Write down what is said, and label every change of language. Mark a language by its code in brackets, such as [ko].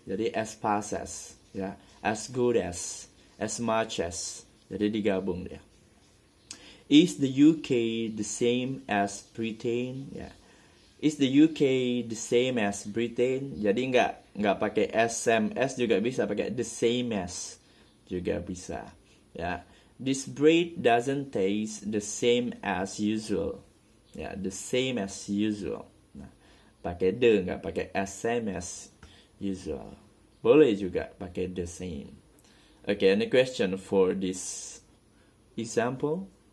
[id] Jadi as fast as, ya, as good as much as. Jadi digabung dia. [en] Is the UK the same as Britain? Ya. Is the UK the same as Britain? [id] Jadi nggak pakai SMS juga bisa, pakai the same as juga bisa. Ya. [en] This bread doesn't taste the same as usual. [id] Ya, the same as usual. Nah, pakai the, nggak pakai SMS usual. Boleh juga pakai the same. [en] Okay, any question for this example?